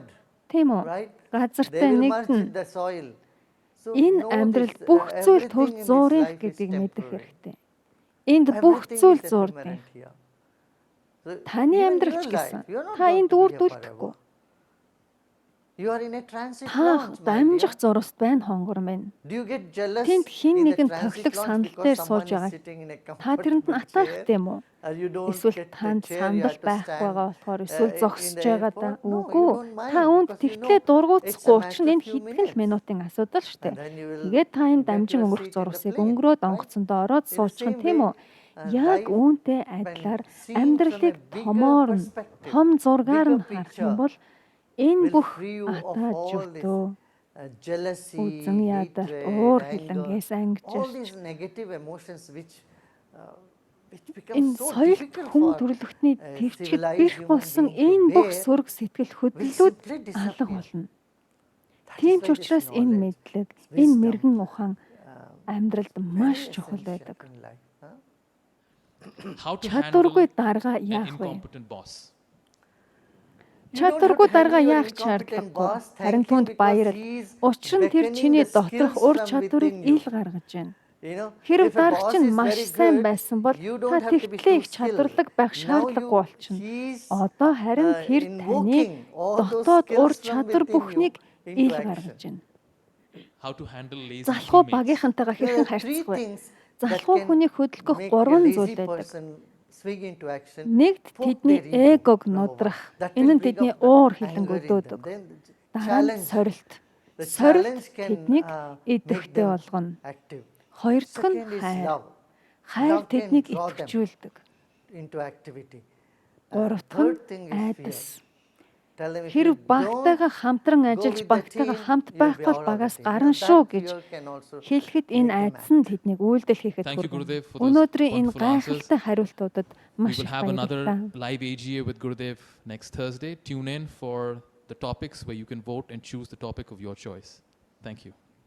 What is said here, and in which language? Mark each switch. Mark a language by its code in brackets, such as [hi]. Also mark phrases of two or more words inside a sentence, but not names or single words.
[mn] Тийм үү? Газартай нэгдэн. Энэ амьдралд бүх зүйл төр зуурах гэдгийг мэдэх хэрэгтэй. Энд бүх зүйл зуурдаг. Таны амьдрал ч гэсэн та энд үр дүлдэхгүй. [en] You are in a transit [mn] Та [en] launch, my [mn] дамжих [en] dear. [mn] зурвас байна хонгор минь. [en] Do you get jealous [mn] Тэнд хэн [en] in the [mn] нэгэн [en] transit [mn] тохилог [en] launch [mn] сандал [en] because [mn] дээр [en] someone [mn] сууж [en] is [mn] байгаа? [en] sitting in a [mn] Та тэрэнд нь [en] comfortable [mn] атаархтай [en] chair? [mn] юм уу? [en] Or you don't [mn] Эсвэл [en] get the [mn] танд [en] chair, you [mn] сандал [en] have to [mn] байхгүй [en] stand, [mn] байгаа болохоор эсвэл [en] in [mn] зогсож [en] the [mn] байгаа да. [en] airport? No, you [mn] Үгүй. [en] don't mind [mn] Та үүнд [en] because you [mn] тэгтлээ [en] know [mn] дургуутсахгүй. [en] it's a [mn] Учир нь [en] matter [mn] энэ [en] of few [mn] хэдхэн л [en] minutes. [mn] минутын асуудал шүү дээ. [en] And then you will [mn] Тэгээд та энэ [en] get [mn] дамжин [en] your [mn] өнгөрөх [en] seat in the [mn] зурвасыг [en] plane, [mn] өнгөрөөд [en] right? [mn] онгоцондоо ороод [en] In the [mn] суучих нь [en] same [mn] тийм үү? [en] way, [mn] Яг [en] life, [mn] үүнтэй [en] when [mn] адилаар [en] seen from a [mn] амьдралыг [en] bigger [mn] томоор нь [en] perspective, [mn] том зургаар нь [en] bigger [mn] харах [en] picture, [mn] юм бол энэ [en] will [mn] бүх [en] free you of [mn] атаа [en] all this [mn] журтөө [en] jealousy, [mn] үзэн ядарт, [en] hatred, [mn] уур [en] anger, [mn] хилэнгээс [en] all [mn] ангижирч [en] these negative emotions which become [mn] энэ [en] so [mn] соёлт [en] difficult [mn] хүн [en] for [mn] төрөлхтний [en] civilized [mn] төвчгэд бих [en] human [mn] болсон [en] being to [mn] энэ бүх [en] bear, [mn] сөрөг сэтгэл [en] will [mn] хөдлөлүүд [en] simply [mn] алга [en] disappear. [mn] болно. [en] That is [mn] Тийм ч [en] why this [mn] учраас энэ [en] knowledge, [mn] мэдлэг, энэ [en] wisdom, [mn] мэрэгэн ухаан амьдралд [en] very [mn] маш чухал [en] essential [mn] байдаг. [en] in life, huh? How to handle [mn] Чадваргүй дарга [en] an [mn] яах вэ? [en] incompetent boss. You don't have [mn] Чадваргүй [en] to handle [mn] дарга [en] your [mn] яах [en] incompetent [mn] шаардлагагүй. [en] boss. [mn] Харин [en] Thank you [mn] түүнд [en] because [mn] баярал. [en] he is [mn] Учир нь тэр [en] beckoning [mn] чиний [en] the [mn] доторх [en] skills [mn] ур [en] from [mn] чадварыг [en] within you. [mn] ил гаргаж байна. [en] You know, [mn] Хэрэв [en] if a [mn] дарга [en] boss [mn] чинь [en] is [mn] маш [en] very [mn] сайн [en] good, [mn] байсан бол [en] you [mn] та [en] don't have to be [mn] тэгтлээ [en] too [mn] их [en] skilled. [mn] чадварлаг байх [en] Now [mn] шаардлагагүй болчихно. [en] he's [mn] Одоо харин тэр таны [en] invoking all those [mn] дотоод ур [en] skills from [mn] чадвар [en] within [mn] бүхнийг [en] you [mn] ил [en] into [mn] гаргаж [en] action. [mn] байна. [en] How to handle lazy [mn] Залхуу [en] teammates. [mn] багийнхантайгаа [en] There [mn] хэрхэн [en] are three [mn] харьцах вэ? [en] things [mn] Залхуу [en] that can [mn] хүнийг хөдөлгөх [en] make a [mn] гурван [en] lazy [mn] зүйл байдаг. [en] person swing into action. [mn] Нэгд [en] Poke [mn] тэдний [en] their ego, [mn] эгог [en] number one. [mn] нудрах. [en] That [mn] Энэ [en] will [mn] нь [en] bring [mn] тэдний [en] up the [mn] уур [en] anger [mn] хилэнг [en] in them. [mn] өдөөдөг. [en] Then [mn] Дараа нь [en] challenge. [mn] сорилт. [en] The [mn] Сорилт [en] challenge can [mn] тэднийг [en] make [mn] идэвхтэй [en] them [mn] болгоно. [en] active. [mn] Хоёр дахь нь [en] Second is [mn] хайр. [en] love. [mn] Хайр [en] Love can [mn] тэднийг [en] draw them [mn] идэвхжүүлдэг. [en] into activity. [mn] Гурав дахь [en] Third [mn] нь [en] thing is fear. [mn] айдас. [en] Tell them if [mn] Хэрв [en] you [mn] багтайгаа [en] don't [mn] хамтран [en] go [mn] ажиллаж [en] with the [mn] багтайгаа [en] team, [mn] хамт [en] you'll be [mn] байхгүй [en] out of the [mn] багаас [en] team. [mn] гарна [en] Now [mn] шүү [en] that [mn] гэж [en] fear can also [mn] хэлэхэд [en] make [mn] энэ [en] them [mn] айдас нь тэднийг үйлдэл хийхэд [en] Thank you, [mn] хүргэнэ. [en] Gurudev, for those [mn] Өнөөдрийн энэ [en] wonderful answers. [mn] гайхалтай хариултуудад [en] We [mn] маш [en] will [mn] их [en] have another [mn] баярлалаа. [en] live AGA with Gurudev next Thursday. Tune in for the topics where you can vote and choose the topic of your choice. Thank you.